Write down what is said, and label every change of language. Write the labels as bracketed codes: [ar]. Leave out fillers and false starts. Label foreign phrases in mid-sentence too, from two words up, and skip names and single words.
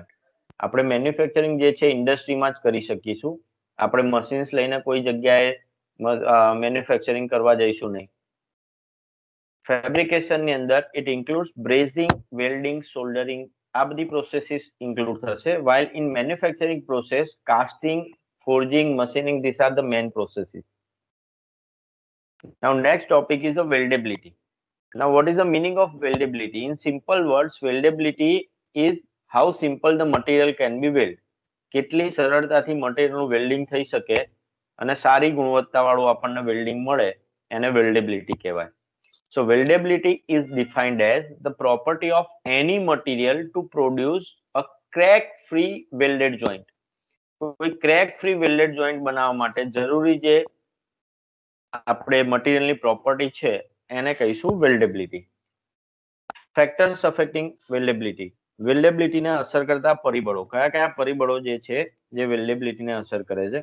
[gu] આપણે મેન્યુફેક્ચરિંગ જે છે ઇન્ડસ્ટ્રીમાં જ કરી શકીશું, આપણે મશીન્સ લઈને કોઈ જગ્યાએ મેન્યુફેક્ચરિંગ કરવા જઈશું નહીં. ફેબ્રિકેશનની અંદર [en] it includes brazing, welding, soldering, [gu] આ બધી પ્રોસેસીસ ઇન્ક્લુડ થશે. [en] While in manufacturing process, casting, forging, machining, these are the main processes. Now next topic is the weldability. Now what is the meaning of weldability? In simple words, weldability is how simple the material can be welded. [gu] કેટલી સરળતાથી મટીરિયલનું વેલ્ડિંગ થઈ શકે અને સારી ગુણવત્તાવાળું આપણને વેલ્ડિંગ મળે એને વેલ્ડેબિલિટી કહેવાય. [en] So weldability is defined as the property of any material to produce a crack-free welded joint. [gu] કોઈ [en] crack-free welded joint [gu] બનાવવા માટે જરૂરી જે આપણે મટીરિયલની પ્રોપર્ટી છે એને કહીશું વેલ્ડેબિલિટી. [en] factors affecting weldability, [gu] વેલ્ડેબિલિટીને અસર કરતા પરિબળો, કયા કયા પરિબળો જે છે જે વેલ્ડેબિલિટીને અસર કરે છે.